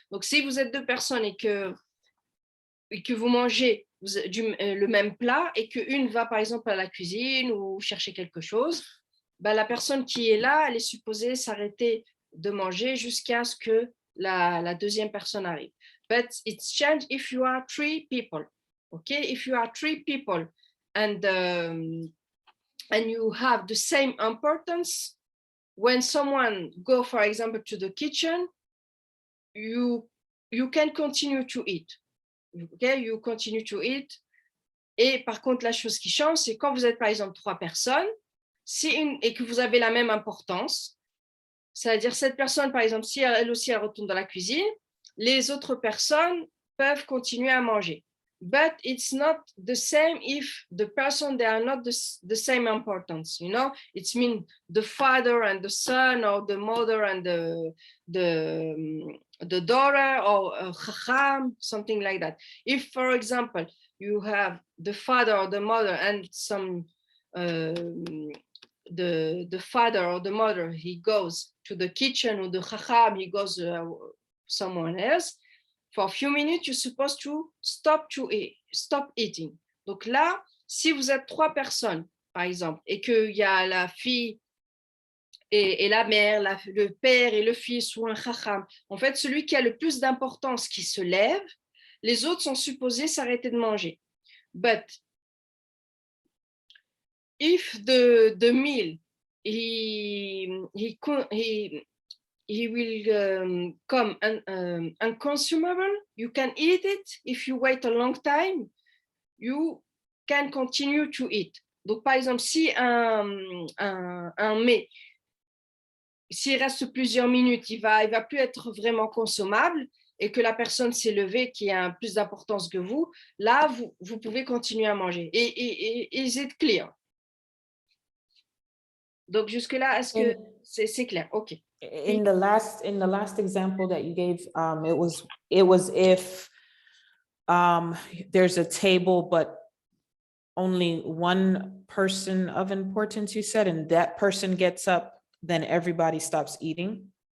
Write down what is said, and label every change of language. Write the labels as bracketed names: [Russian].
[French] Donc si vous êtes 2 personnes et que vous mangez le même plat, et qu'une va par exemple à la cuisine ou chercher quelque chose, bah, la personne qui est là, elle est supposée s'arrêter de manger jusqu'à ce que la deuxième personne arrive. [English] But it's changed if you are 3 people. Okay, if you are 3 people and you have the same importance, when someone go, for example, to the kitchen, you can continue to eat. Okay, you continue to eat. [French] Et par contre, la chose qui change, c'est quand vous êtes par exemple 3 personnes, et que vous avez la même importance, c'est-à-dire cette personne, par exemple, si elle aussi elle retourne dans la cuisine, les autres personnes peuvent continuer à manger. [English] But it's not the same if the person, they are not the same importance, you know. It means the father and the son, or the mother and the daughter, or chacham, something like that. If, for example, you have the father or the mother and some the father or the mother, he goes to the kitchen, or the chacham, he goes someone else. For a few minutes, you're supposed to stop eating. [French] Donc là, si vous êtes 3 personnes, par exemple, et qu'il y a la fille et la mère, le père et le fils, ou un chacham, en fait, celui qui a le plus d'importance qui se lève, les autres sont supposés s'arrêter de manger. But [English] if the meal he will come unconsumable, you can eat it. If you wait a long time, you can continue to eat. [French] Donc, par exemple, si un mets, s'il reste plusieurs minutes, il va plus être vraiment consommable et que la personne s'est levée qui a plus d'importance que vous, là, vous pouvez continuer à manger. [English] Et is it clear? [French] Donc, jusque-là, est-ce que c'est clair? [English] OK. In the last example that you gave, it was if there's a table, but only one person of importance, you said, and that person gets up, then everybody stops eating.